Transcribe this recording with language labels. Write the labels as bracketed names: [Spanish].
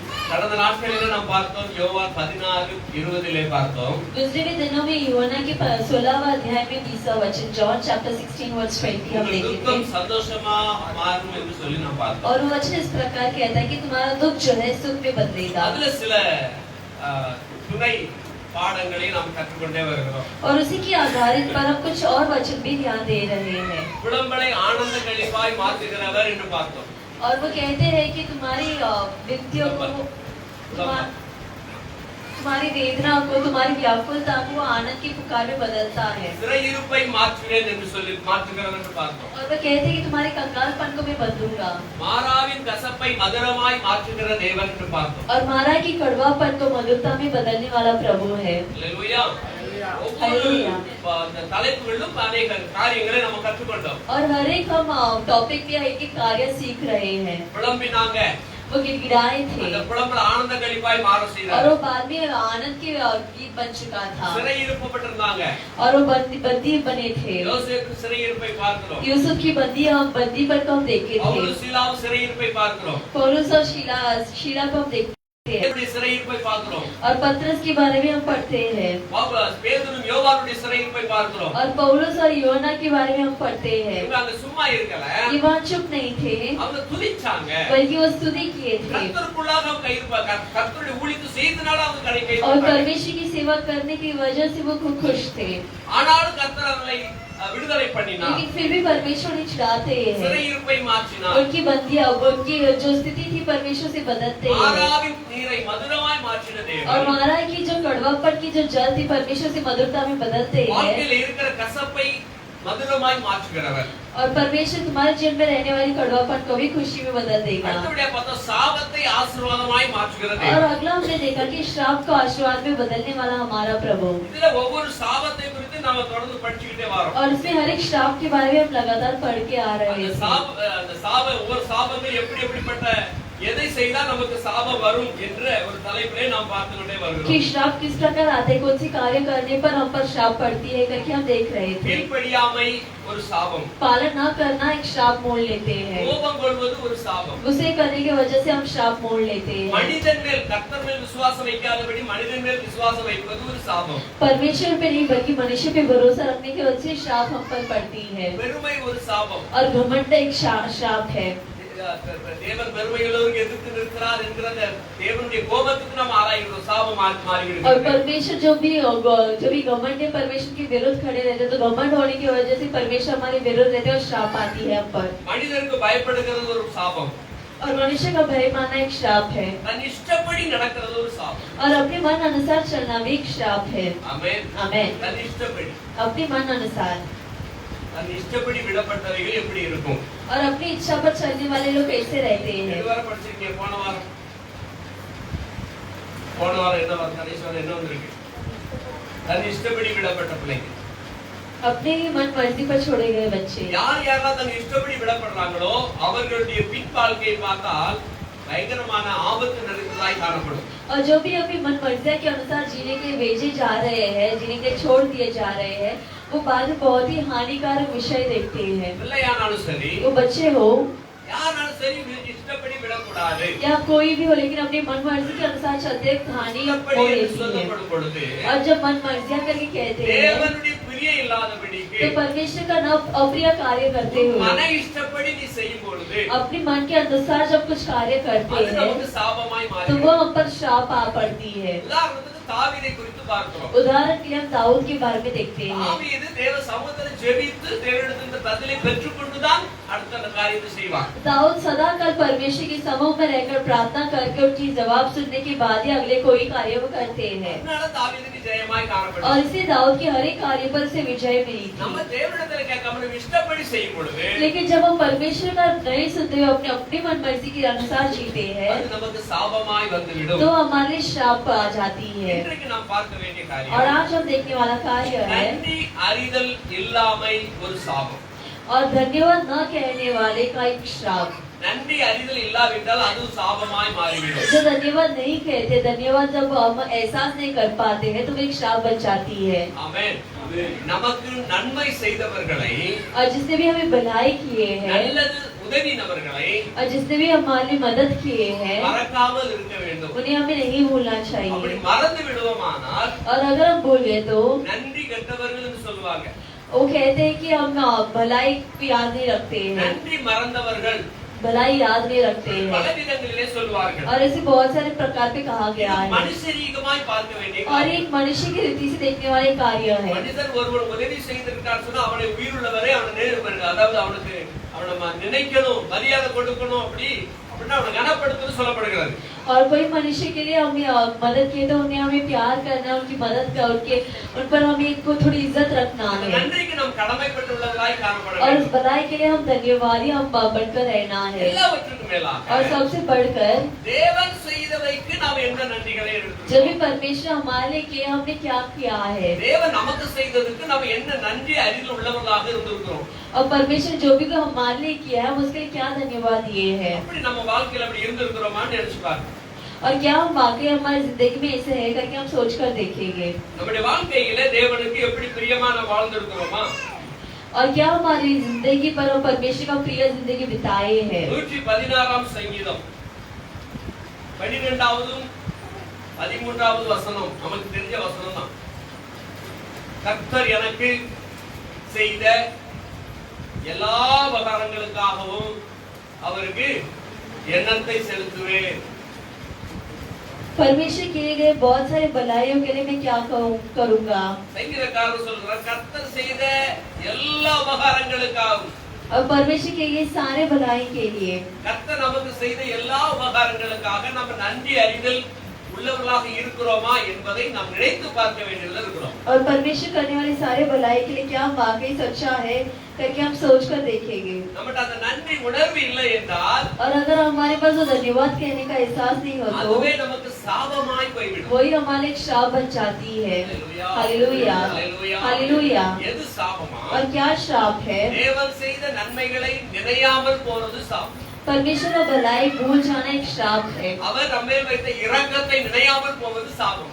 [Tamil] கடந்த நாட்களிலே நாம் பார்த்தோம் யோவான் 16:20 பார்த்தோம். [Hindi] गुजरे हुए दिनों में यूहन्ना के 16वां अध्याय में 20वां वचन [English] John chapter 16 verse 20 [Hindi] हम देखे [Tamil] துக்கம் [Hindi] थे. [Tamil] சந்தோஷமா மாறும் என்று சொல்லி நாம் பார்த்தோம். [Hindi] और वो वचन इस प्रकार कहता है कि तुम्हारा दुख जो है सुख में बदलेगा. [Tamil] அதுல சில துணை பாடங்களை நாம் கற்றுக்கொண்டே வருகிறோம். [Hindi] और उसी की आधारित पर हम कुछ और वचन भी ध्यान दे रहे हैं. [Tamil] புலம்பலை ஆனந்த களிப்பாய் மாற்றுகிறவர் என்று பார்த்தோம். [Hindi] और वो कहते हैं कि तुम्हारी विनतियों को तुम्हारी वेदना को तुम्हारी व्याकुलता को आनंद की पुकार में बदलता है. [Tamil] சிறையிருப்பை மாற்றுவேன் என்று சொல்லி மாற்றுகிறவர் என்று பார்த்தோம். [Hindi] और वो कहते हैं कि तुम्हारे कंगालपन को मैं बदलूंगा. [Tamil] மாறாவின் கசப்பை மதுரமாய் மாற்றுகிற தேவன் என்று பார்த்தோம். [Hindi] और मारा की कड़वापन को मधुरता में बदलने वाला प्रभु है. [Tamil] அல்லேலூயா. ஒவ்வொரு தலைப்புகளிலும் அநேக காரியங்களை நம்ம கற்றுக்கொண்டோம். [Hindi] और हर एक हम टॉपिक पे एक एक कार्य सीख रहे हैं. [Tamil] புலம்பினாங்க. [Hindi] वो गिड़गिड़ाए थे [Tamil] அந்த புலம்பல் ஆனந்த களிப்பாய் மாற [Hindi] और [Tamil] செய்தார். [Hindi] वो बाद में आनंद के गीत बन चुका था. [Tamil] சிறையிருப்பப்பட்டிருந்தாங்க. [Hindi] और वो बंदी बने थे. [Tamil] யோசேப்பு சிறையிருப்பை பார்க்கிறோம். [Hindi] यूसुफ की बंदी पर को हम देखे थे. [Tamil] பவுல் சீலாவும் சிறையிருப்பை பார்க்கிறோம். [Hindi] पौलुस और शीला को हम देखते [Tamil] பேதுருடைய சிறையிருப்பை பார்க்கிறோம். [Hindi] और पतरस के बारे में हम पढ़ते हैं। [Tamil] பேதுரும் யோவானுடைய சிறையிருப்பை பார்க்கிறோம். [Hindi] और पौलुस और योना के बारे में हम पढ़ते हैं। [Tamil] இவங்க அங்க சும்மா இருக்கல. [Hindi] ये वहाँ चुप नहीं थे, [Tamil] அவங்க துதிச்சாங்க. [Hindi] बल्कि वो स्तुति किए थे। [Tamil] கர்த்தருக்குள்ளாக அவங்க கர்த்தருடைய ஊழியத்தை செய்தனால அவங்க கை [Hindi] और परमेश्वर की सेवा करने की वजह से वो खूब खुश थे। [Tamil] ஆனாலும் கர்த்தர் அவர்களை விடுதலை பண்ணினார். [Hindi] लेकिन फिर भी परमेश्वर ने छुड़ाते हैं। [Tamil] சிறையிருப்பை மாற்றினார். [Hindi] उनकी बंदियां, उनकी जो स्थिति थी परमेश्वर से बदलते हैं। [Tamil] மாராவின் நீரை மதுரமாய் மாற்றின தேவன். [Hindi] और मारा की जो कड़वापन की जो जल थी परमेश्वर से मधुरता में बदलते हैं। [Tamil] வாழ்க்கையில் இருக்கிற கசப்பை மதுரமாய் மாற்றுகிறவர். [Hindi] और परमेश्वर तुम्हारे जीवन में रहने वाली कड़वापन को भी खुशी में बदल देगा। [Tamil] அடுத்தபடியா பார்த்தா சாபத்தை ஆசீர்வாதமாய் மாற்றுகிற [Hindi] और [Tamil] தேவன். [Hindi] अगला हमने देखा कि श्राप को आशीर्वाद में बदलने वाला हमारा प्रभु। [Tamil] இதுல ஒவ்வொரு சாபத்தை குறித்து நாம தொடர்ந்து படிச்சிட்டே வரோம். [Hindi] और इसमें हर एक श्राप के बारे में हम लगातार पढ़ के आ रहे हैं। [Tamil] அந்த ஒவ்வொரு சாபங்கள் எப்படிப்பட்ட எதை செய்தால் நமக்கு சாபம் வரும் என்ற ஒரு தலைப்பிலே நாம் பார்த்து கொண்டே வருகிறோம். [Hindi] कि श्राप किस प्रकार आते हैं, कौन सी कार्य करने पर हम पर श्राप पड़ती है करके हम देख रहे थे। [Tamil] கீழ்ப்படியாமை ஒரு சாபம். [Hindi] पालन न करना एक श्राप मोल लेते हैं। [Tamil] கோபம் கொள்வது ஒரு சாபம். [Hindi] गुस्से करने की वजह से हम श्राप मोल लेते हैं। [Tamil] மனிதன் மேல் கர்த்தர் மேல் விசுவாசம் வைக்காதபடி மனிதன் மேல் விசுவாசம் வைப்பது ஒரு சாபம். [Hindi] परमेश्वर पे नहीं बल्कि मनुष्य पे भरोसा रखने की वजह से श्राप हम पर पड़ती है। [Tamil] பெருமை ஒரு சாபம். [Hindi] और घमंड एक श्राप है। [Tamil] தேவன் பெருமையுள்ளவருக்கு எதிர்த்து நிற்கிறார் என்கிற தேவனுடைய கோபத்துக்கு நாம் ஆராய்கிறோம். சாபம் மாறிவிடுகிறது. [Hindi] और परमेश्वर जो भी घमंड है परमेश्वर के विरुद्ध खड़े रहते हैं, तो घमंड होने की वजह से परमेश्वर हमारे विरुद्ध रहते हैं और श्राप आती है हम पर। [Tamil] மனிதனுக்கு பயப்படுகிறது ஒரு சாபம். [Hindi] और मनुष्य का भय मानना एक श्राप है। [Tamil] தன் இஷ்டப்படி நடக்கிறது ஒரு சாபம். [Hindi] और अपने मन अनुसार चलना भी एक श्राप है। [Tamil] ஆமென். [Hindi] आमेन। [Tamil] தன் இஷ்டப்படி [Hindi] अपने मन अनुसार। [Tamil] தன் இஷ்டப்படி விடப்பட்டவைகள் எப்படி இருக்கும்? [Hindi] और अपनी इच्छा पर चलने वाले लोग कैसे रहते हैं? [Tamil] இதுவரை படிச்சிருக்கீங்க. போன வாரம் என்ன வாரம் கடைசியாக என்ன வந்திருக்கு? தன் இஷ்டப்படி விடப்பட்ட பிள்ளைங்க. [Hindi] अपने ही मन मर्जी पर छोड़े गए बच्चे। [Tamil] யார் யாரெல்லாம் தன் இஷ்டப்படி விடப்படுறாங்களோ அவர்களுடைய பின் வாழ்க்கையை பார்த்தால் பயங்கரமான ஆபத்து நிறைந்ததாய் காணப்படும். [Hindi] और जो भी अपनी मन मर्जी के अनुसार जीने के लिए भेजे जा रहे हैं, जीने के छोड़ दिए जा रहे हैं, वो बाद में बहुत ही हानिकारक विषय देखते हैं। [Tamil] பிள்ளையானாலும் சரி, [Hindi] वो बच्चे हो [Tamil] யாராலும் சரி இஷ்டப்படி விடக்கூடாது. [Hindi] या कोई भी हो, लेकिन अपनी मन मर्जी के अनुसार चलते हानि [Tamil] இஷ்டப்படி [Hindi] हो [Tamil] என்று [Hindi] रही है। [Tamil] சொல்லப்படும் பொழுது [Hindi] और जब मन मर्जियां करके कहते हैं [Tamil] தேவனுடைய பிரியம் இல்லாதபடிக்கு [Hindi] तो परमेश्वर का न अप्रिय कार्य करते [Tamil] மன [Hindi] हुए [Tamil] இஷ்டப்படி நீ செய்யும் பொழுது [Hindi] अपने मन के अनुसार जब कुछ कार्य करते [Tamil] அது [Hindi] हैं [Tamil] நமக்கு சாபமாய் [Hindi] तो [Tamil] மாறுகிறது. [Hindi] वो हम पर श्राप आ पड़ती है। [Tamil] உதாரணத்துக்கு தாவீதை குறித்து பார்க்கிறோம். [Hindi] उदाहरण के लिए हम दाऊद के बारे में देखते हैं। [Tamil] தாவீது தேவ சமூகத்தில் ஜெபித்து தேவனிடத்தில் பதிலை பெற்றுக்கொண்டுதான் அடுத்த காரியத்தை செய்வான். [Hindi] दाऊद सदा कल परमेश्वर के समूह में रहकर प्रार्थना करके उनकी जवाब सुनने के बाद ही अगले कोई कार्य वो करते हैं। [Tamil] அதனால தாவீதுக்கு ஜெயமாய் காணப்படுது. [Hindi] और इसे दाऊद के हर एक कार्य पर से विजय मिली [Tamil] நம்ம [Hindi] थी। [Tamil] தேவனிடத்தில் கேட்காம நம்ம இஷ்டப்படி செய்யும் பொழுது [Hindi] लेकिन जब हम परमेश्वर का नहीं सुनते हुए अपने अपनी मन मर्जी के अनुसार जीते हैं [Tamil] அது நமக்கு சாபமாய் வந்துவிடும். [Hindi] तो हमारे श्राप आ जाती है। [Tamil] இன்றைக்கு நாம் பார்க்க வேண்டிய [Hindi] और [Tamil] காரியம் [Hindi] आज हम देखने वाला कार्य है [Tamil] நன்றி அறிதல் இல்லாமை ஒரு சாபம். [Hindi] और धन्यवाद न कहने वाले का एक श्राप। [Tamil] நன்றி அறிதல் இல்லாவிட்டால் அது சாபமாய் மாறிவிடும். [Hindi] जो धन्यवाद नहीं कहते, धन्यवाद जब हम एहसास नहीं कर पाते हैं तो वो एक श्राप बन जाती है। [Tamil] ஆமென். நமக்கு நன்மை செய்தவர்களை [Hindi] और जिसने भी हमें भलाई किए हैं [Tamil] நல்லது உதவினவர்களை [Hindi] और जिसने भी हमारी मदद किए हैं [Tamil] மறக்காமல் இருக்க வேண்டும். [Hindi] उन्हें हमें नहीं भूलना [Tamil] அப்படி [Hindi] चाहिए। [Tamil] மறந்து விடுவோமானால் [Hindi] और अगर हम भूल गए तो [Tamil] நன்றி கெட்டவர்கள் என்று சொல்வாங்க. [Hindi] वो कहते हैं कि हम भलाई को याद नहीं रखते हैं, [Tamil] நன்றி மறந்தவர்கள் [Hindi] भलाई याद नहीं रखते [Tamil] பல [Hindi] हैं। [Tamil] விதங்களிலே சொல்வார்கள். [Hindi] और ऐसे बहुत सारे प्रकार पे कहा गया है। [Tamil] மனுஷரீகமாய் பார்க்க வேண்டிய [Hindi] और [Tamil] காரியம். [Hindi] एक मनुष्य की रीति से देखने वाले कार्य है। [Tamil] மனிதன் ஒருவன் உதவி செய்திருக்கார் சொன்னா அவனை உயிருள்ளவரை அவனை நேர்வர்கள், அதாவது அவனை நினைக்கணும், மரியாதை கொடுக்கணும், அப்படின்னா அவனை கனப்படுத்தணும் சொல்லப்படுகிறது. [Hindi] और कोई मनुष्य के लिए हमें मदद किए तो उन्हें हमें प्यार करना, उनकी मदद कर उन पर हमें इनको थोड़ी इज्जत रखना है। [Tamil] நன்றிக்கு நாம் கடமைப்பட்டுள்ளவர்களாய் காணப்பட [Hindi] और [Tamil] வேண்டும். [Hindi] इस भलाई के लिए हम धन्यवादी हम बढ़कर रहना है। [Tamil] எல்லாவற்றுக்கும் மேலாக [Hindi] और सबसे बढ़कर [Tamil] தேவன் செய்தவைக்கு நாம் என்ன நன்றிகளை [Hindi] जो [Tamil] எடுத்துக்கொள்கிறோம். [Hindi] भी परमेश्वर हमारे लिए किए हमने क्या किया है। [Tamil] தேவன் நமக்கு செய்ததுக்கு நாம் என்ன நன்றி அறிதல் உள்ளவர்களாக இருந்திருக்கிறோம். [Hindi] और परमेश्वर जो भी हमारे लिए किया है हम उसके लिए क्या धन्यवाद दिए हैं। [Tamil] அப்படி நம்ம வாழ்க்கையில அப்படி இருந்திருக்கிறோமான்னு நினைச்சு பாருங்க. [Hindi] और क्या हम वाकई हमारी जिंदगी में ऐसे है करके हम सोच कर देखेंगे। [Tamil] நம்முடைய வாழ்க்கையில தேவனுக்கு எப்படி பிரியமான வாழ்ந்திருக்கிறோமா? [Hindi] और क्या हमारी जिंदगी पर हम परमेश्वर का प्रिय जिंदगी बिताए हैं। [Tamil] 116 சங்கீதம் 12வது 13வது வசனம் நமக்கு தெரிஞ்ச வசனம் தான். கர்த்தர் எனக்கு செய்த எல்லா உபகாரங்களுக்காகவும் அவருக்கு எண்ணத்தை செலுத்துவேன். [Hindi] परमेश्वर किए गए बहुत सारे भलाइयों के लिए मैं क्या करूंगा? [Tamil] சங்கீதக்காரர் சொல்றார் கர்த்தர் செய்த எல்லா உபகாரங்களுக்காகவும். [Hindi] और परमेश्वर के ये सारे भलाई के लिए [Tamil] கர்த்தர் நமக்கு செய்த எல்லா உபகாரங்களுக்காக நம்ம நன்றி அறிதல் உள்ளவர்களாக இருக்கிறோமா என்பதை நாம் நினைத்து பார்க்க வேண்டியதுல இருக்கிறோம். [Hindi] और परमेश्वर करने वाले सारे भलाई के लिए क्या हम वाकई सच्चा है करके हम सोच कर देखेंगे. [Tamil] நம்மட்ட அந்த நன்றி உணர்வு இல்லை என்றால் [Hindi] और अगर हमारे पास वो धन्यवाद कहने का एहसास नहीं हो तो [Tamil] அதுவே நமக்கு சாபமாய் போய்விடும். [Hindi] वही हमारे एक श्राप बन जाती है. Hallelujah hallelujah. [Tamil] எது சாபமா? [Hindi] और क्या श्राप है? [Tamil] தேவன் செய்த நன்மைகளை நினையாமல் போறது சாபம். [Hindi] परमेश्वर का भलाई भूल जाना एक श्राप है. [Tamil] அவர் நம்மேல் வைத்த இரக்கத்தை நினையாமல் போவது சாபம்.